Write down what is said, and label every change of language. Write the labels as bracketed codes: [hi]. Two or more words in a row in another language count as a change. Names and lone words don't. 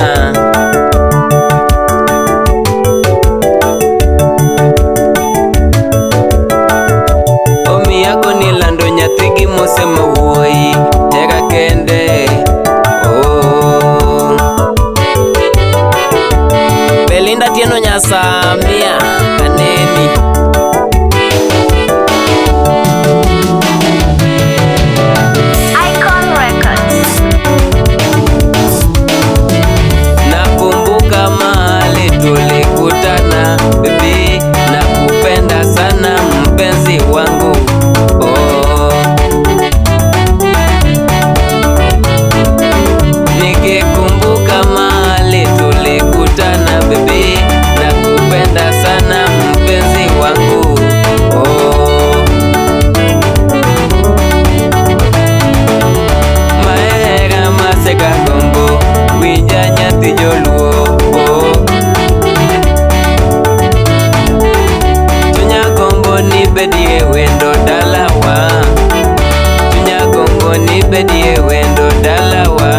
[luo] Omiya koni lando nyathi gi mosema wuoi hera kende. Oh Belinda Tieno Nyasamia Kaneni. [sw] Nakumbuka mahali tulikutana baby, nakupenda sana mpenzi wangu. Oh nikikumbuka mahali tulikutana baby, nakupenda sana mpenzi wangu. [luo] Oh mahera maseka gombo winja nyathi joluo. Oh chunya gombo ni bedie wendo dalawa. Chunya gombo ni bedie wendo dalawa.